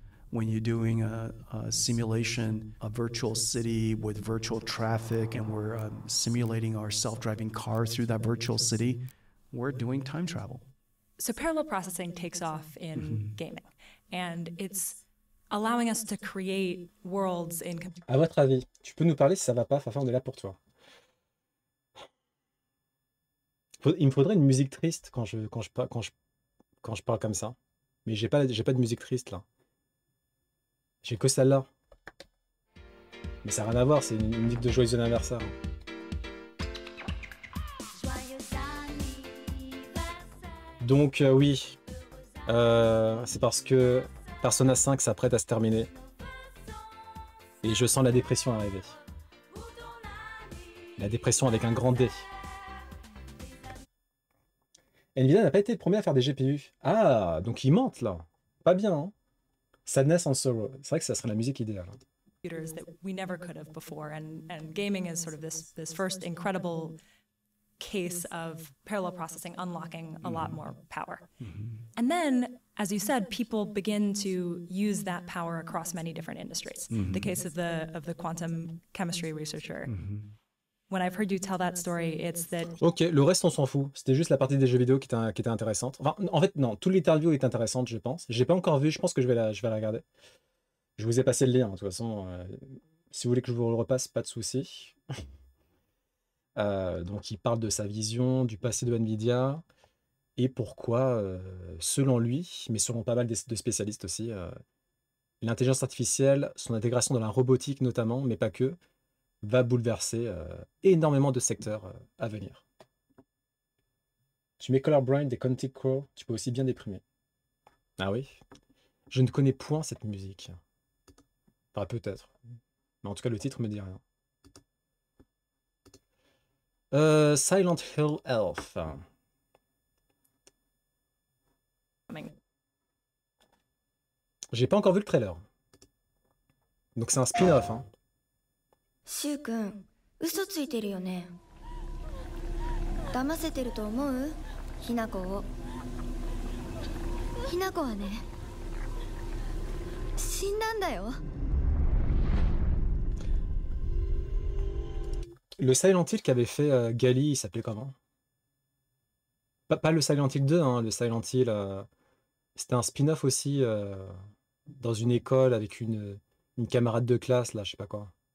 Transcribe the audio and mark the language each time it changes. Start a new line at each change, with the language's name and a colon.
English: When you're doing a simulation, a virtual city with virtual traffic, and we're simulating our self-driving car through that virtual city, we're doing time travel. So parallel processing takes off in gaming, and it's allowing us to create worlds in.
French: À votre avis, tu peux nous parler si ça va pas, Fafa, on est là pour toi. Il me faudrait une musique triste quand je parle comme ça. Mais j'ai pas de musique triste là. J'ai que celle-là. Mais ça n'a rien à voir, c'est une musique de joyeux anniversaire. Donc oui, c'est parce que Persona 5 s'apprête à se terminer. Et je sens la dépression arriver. La dépression avec un grand D. Nvidia n'a pas été le premier à faire des GPU. Ah, donc ils mentent là. Pas bien, hein. Sadness and Sorrow. C'est vrai que ça serait la musique idéale.
English: Computers that we never could have before, and gaming is sort of this first incredible case of parallel processing unlocking a lot more power. And then, as you said, people begin to use that power across many different industries. The case of the quantum chemistry researcher. When I've heard you tell that story, it's that.
French: Ok, le reste on s'en fout. C'était juste la partie des jeux vidéo qui était intéressante. Enfin, en fait, non, toute l'interview est intéressante, je pense. J'ai pas encore vu, je pense que je vais la regarder. Je vous ai passé le lien, de toute façon. Si vous voulez que je vous le repasse, pas de souci. Donc, il parle de sa vision, du passé de Nvidia et pourquoi, selon lui, mais selon pas mal de spécialistes aussi, l'intelligence artificielle, son intégration dans la robotique notamment, mais pas que, va bouleverser énormément de secteurs à venir. Tu mets Colorblind et Quantic Crow, tu peux aussi bien déprimer. Ah oui? Je ne connais point cette musique. Enfin, peut-être. Mais en tout cas, le titre me dit rien. Silent Hill Elf. J'ai pas encore vu le trailer. Donc c'est un spin-off, hein.
Japanese: シュウ君、嘘ついてるよね。騙せてると思う？ひなこを。ひなこはね、死んだんだよ。
French: Le Silent Hill qu'avait fait Gali, il s'appelait comment? Pas le Silent Hill 2, hein, le Silent Hill. C'était un spin-off aussi dans une école avec une camarade de classe, là, je sais pas quoi.